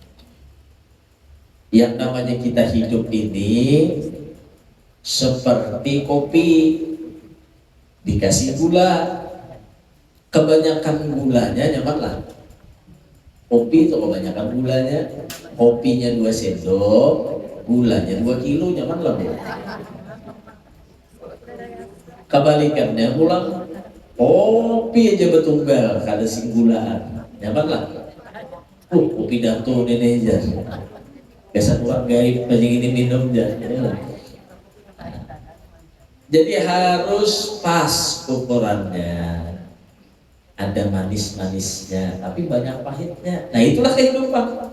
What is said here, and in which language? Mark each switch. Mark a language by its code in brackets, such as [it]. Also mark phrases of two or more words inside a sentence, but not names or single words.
[id] Yang namanya kita hidup ini seperti kopi, dikasih gula, kebanyakan gulanya nyamanlah. Kopi itu kebanyakan gulanya, kopinya 2 sendok, gulanya 2 kilo, nyamanlah. [bjn] Kebalikannya pulang, kopi aja betunggal, kada sing gulaan, nyamanlah. [id] Kopi dato ini aja, biasa orang gaib banyak ini minum aja. Jadi harus pas ukurannya, ada manis-manisnya, tapi banyak pahitnya. Nah itulah kehidupan.